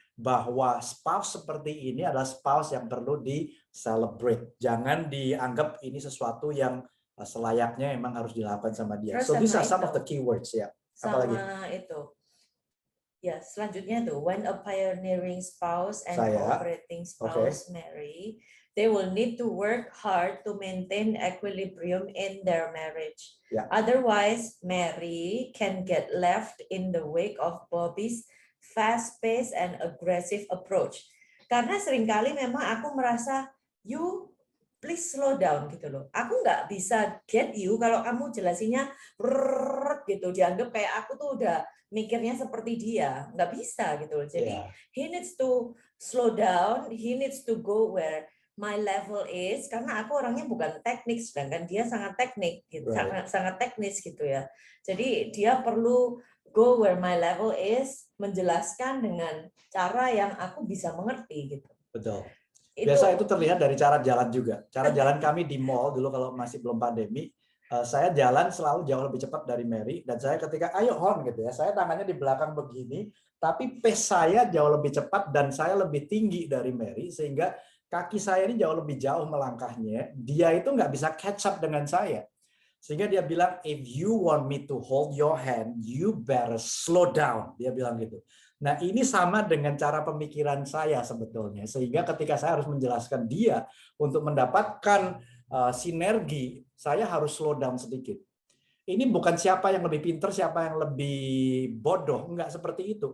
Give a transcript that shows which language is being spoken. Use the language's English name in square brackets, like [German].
[Indonesian] Bahwa spouse seperti ini adalah spouse yang perlu di-celebrate. Jangan dianggap ini sesuatu yang selayaknya memang harus dilakukan sama dia. [English] So these are some of the keywords ya. [Indonesian] Apalagi? Sama itu. Ya, selanjutnya tuh, [English] when a pioneering spouse and cooperating spouse marry, they will need to work hard to maintain equilibrium in their marriage. Yeah. Otherwise, Mary can get left in the wake of Bobby's fast-paced and aggressive approach. [Indonesian] Karena seringkali memang aku merasa, [English] you please slow down [Indonesian] gitu loh. Aku nggak bisa [English] get you [Indonesian] kalau kamu jelasinnya gitu, dianggap kayak aku tuh udah mikirnya seperti dia, nggak bisa gitu loh. Jadi [English] he needs to slow down, he needs to go where my level is, [Indonesian] karena aku orangnya bukan teknik, sedangkan dia sangat teknik gitu, sangat teknis gitu ya. Jadi dia perlu [English] go where my level is, [Indonesian] menjelaskan dengan cara yang aku bisa mengerti gitu. Betul. Biasa itu terlihat dari cara jalan juga. Cara jalan kami di mall dulu kalau masih belum pandemi, saya jalan selalu jauh lebih cepat dari Mary, dan saya ketika ayo hon gitu ya, saya tangannya di belakang begini, tapi pace saya jauh lebih cepat dan saya lebih tinggi dari Mary, sehingga kaki saya ini jauh lebih jauh melangkahnya. Dia itu nggak bisa [English] catch up [Indonesian] dengan saya. Sehingga dia bilang, [English] if you want me to hold your hand, you better slow down. [Indonesian] Dia bilang gitu. Nah, ini sama dengan cara pemikiran saya sebetulnya. Sehingga ketika saya harus menjelaskan dia untuk mendapatkan sinergi, saya harus [English] slow down [Indonesian] sedikit. Ini bukan siapa yang lebih pintar, siapa yang lebih bodoh. Enggak seperti itu.